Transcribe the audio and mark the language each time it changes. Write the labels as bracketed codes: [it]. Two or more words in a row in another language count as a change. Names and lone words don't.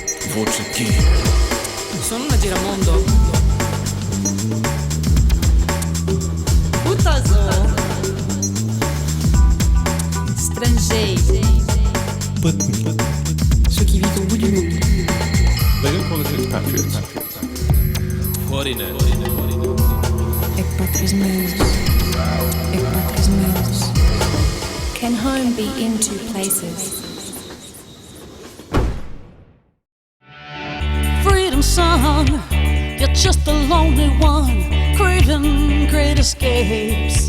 [pt] voce chi? [it] Sono una giramondo. Utazo. [pt] Estrangeiro. [fr] Ceux qui vivent au bout du monde. [en] They don't call us expatriates. Foreigners. Expatriates meus. Can home be in two places? Freedom song, you're just a lonely one, craving great escapes.